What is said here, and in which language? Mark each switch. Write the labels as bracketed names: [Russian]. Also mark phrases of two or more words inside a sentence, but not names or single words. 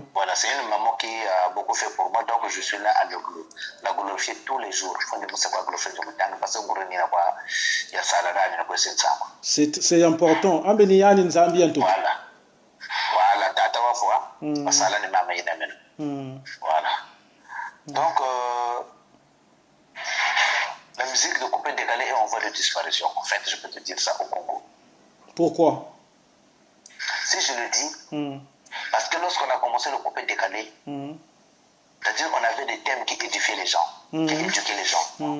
[French] Voilà, c'est une maman qui a beaucoup fait pour moi, donc je suis là à la glorifier tous les jours. C'est important. Voilà. Voilà, [Lingala] tata wa fois, masala ni mama ina mena. [French] Voilà. Donc, la musique de coupé décalé est en voie de disparition. En fait, je peux te dire ça au Congo. Pourquoi? Si je le dis, parce que lorsqu'on a commencé le coupé décalé, c'est-à-dire qu'on avait des thèmes qui édifiaient les gens, qui éduquaient les gens.